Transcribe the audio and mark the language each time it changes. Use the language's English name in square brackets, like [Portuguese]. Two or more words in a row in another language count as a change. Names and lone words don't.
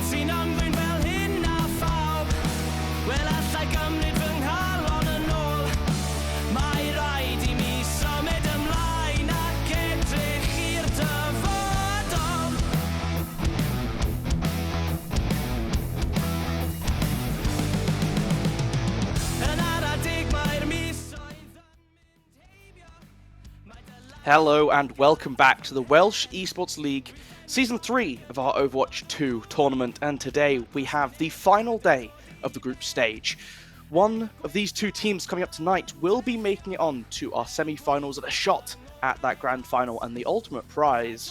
[Welsh] ti'n ymddwyn fel hyn a phawb Wel allai gymryd fy nghalon yn ôl Mae rhaid I mi symud ymlaen ac edrych i'r dyfodol Yn ara deg mae'r misoedd yn mynd heibio Mae dy [English] Hello and welcome back to the Welsh Esports League Season 3 of our Overwatch 2 tournament, and today we have the final day of the group stage. One of these two teams coming up tonight will be making it on to our semi-finals at a shot at that grand final and the ultimate prize.